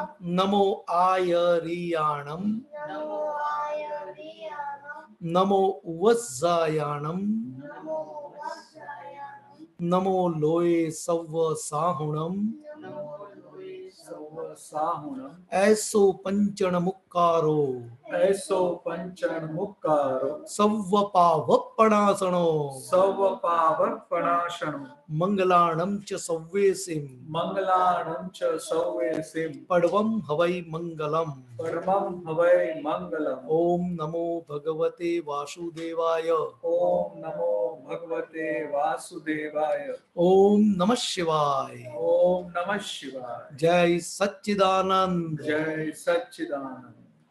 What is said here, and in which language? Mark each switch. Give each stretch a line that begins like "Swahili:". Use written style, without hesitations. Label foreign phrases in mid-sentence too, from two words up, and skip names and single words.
Prakrit languages: નમો આયરિયાણમ, નમો વજ્જાયાણમ, નમો લોય સવ સાહુણમ, સૌ સાહુણમ, એસો પંચણ મુક્કા મુક્કારો ऐसो पंचण मुक्कारो સવ્વ પાવપણાસણો सव पावपणाशणो મંગલાણમ ચ સવ્વેસિમ मंगलाणं च सौवेसिं પડવમ હવૈ મંગલમ. परमं हवै मंगलम्
Sanskrit: ઓમ નમો ભગવતે વાસુદેવાય. ओम नमो भगवते वासुदेवाय ઓમ નમઃ શિવાય. ओम नमः शिवाय જય સચ્ચિદાનંદ. जय सच्चिदानंद